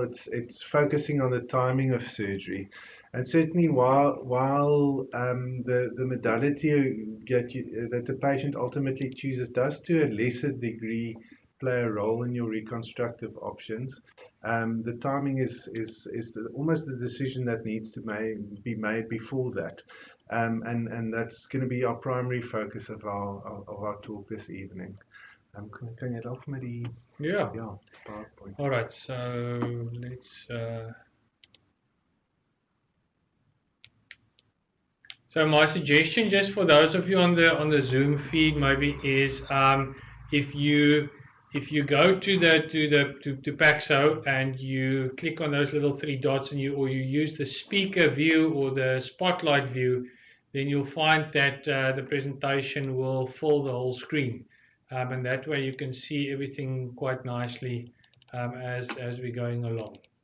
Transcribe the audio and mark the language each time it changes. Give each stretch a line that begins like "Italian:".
English: It's focusing on the timing of surgery, and certainly while the modality that the patient ultimately chooses does to a lesser degree play a role in your reconstructive options. The timing is almost the decision that needs to be made before that. And that's going to be our primary focus of our talk this evening.
Afrikaans: Kan jy dalk met die PowerPoint?
English: All right, so let's so my suggestion, just for those of you on the Zoom feed, maybe is if you go to PACSO and you click on those little 3 dots and you use the speaker view or the spotlight view, then you'll find that the presentation will fill the whole screen, and that way you can see everything quite nicely as we're going along.